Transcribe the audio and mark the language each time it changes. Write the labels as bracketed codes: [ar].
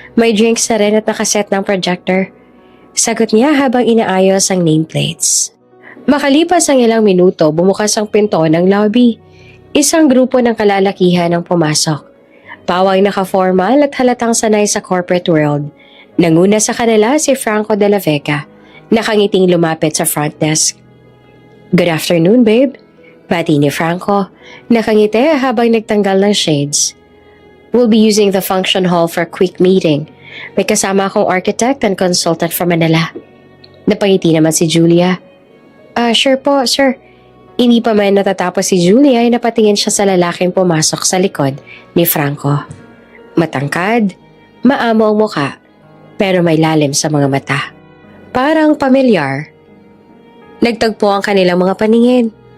[tl] May drinks na rin at nakaset ng projector. Sagot niya habang inaayos ang nameplates. Makalipas ang ilang minuto, bumukas ang pinto ng lobby. Isang grupo ng kalalakihan ang pumasok. Pawang naka-formal at halatang sanay sa corporate world. Nanguna sa kanila si Franco de la Vega, nakangiting lumapit sa front desk. [en] Good afternoon, babe. [tl] Bati ni Franco, nakangiti habang nagtanggal ng shades. [en] We'll be using the function hall for a quick meeting. [tl] May kasama akong [en] architect and consultant from Manila. [tl] Napangiti naman si Julia. [en] Sure po, sir. [tl] Hindi pa man natatapos si Julia ay napatingin siya sa lalaking pumasok sa likod ni Franco. Matangkad, maamo ang muka, pero may lalim sa mga mata. Parang pamilyar. Nagtagpo ang kanilang mga paningin.